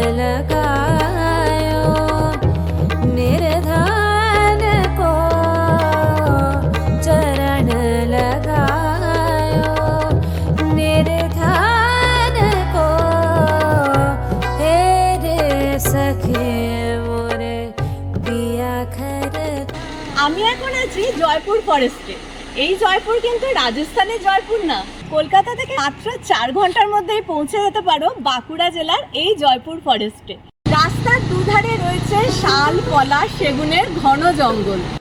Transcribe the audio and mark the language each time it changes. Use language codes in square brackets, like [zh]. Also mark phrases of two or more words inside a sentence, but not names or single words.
[hi] लगायो निर्धन को, चरण लगायो निर्धन को, हे रे सखे मोरे पिया घर। [bn] আমি এখন আছি জয়পুর ফরেস্টে। এই জয়পুর কিন্তু রাজস্থানের জয়পুর না, কলকাতা থেকে মাত্র 4 ঘন্টার মধ্যেই পৌঁছে যেতে পারো বাঁকুড়া জেলার এই জয়পুর ফরেস্টে। রাস্তার দুধারে রয়েছে শাল, পলাশ, সেগুনের ঘন জঙ্গল।